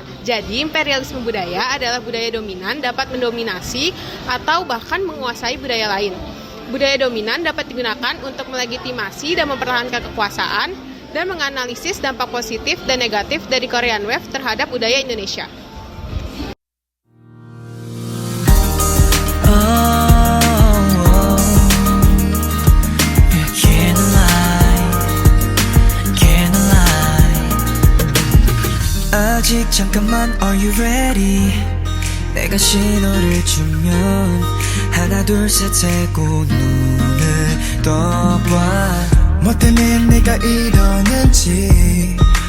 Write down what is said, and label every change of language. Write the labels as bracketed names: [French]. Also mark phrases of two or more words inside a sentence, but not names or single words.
[Indonesian] Jadi, imperialisme budaya adalah budaya dominan dapat mendominasi atau bahkan menguasai budaya lain. Budaya dominan dapat digunakan untuk melegitimasi dan mempertahankan kekuasaan dan menganalisis dampak positif dan negatif dari [English] Korean Wave [Indonesian] terhadap budaya Indonesia. [Korean] 아직 잠깐만 [English] are you ready [Korean] 내가 신호를 주면 하나 둘 셋 세고 눈을 떠봐 뭐 때문에 내가 이러는지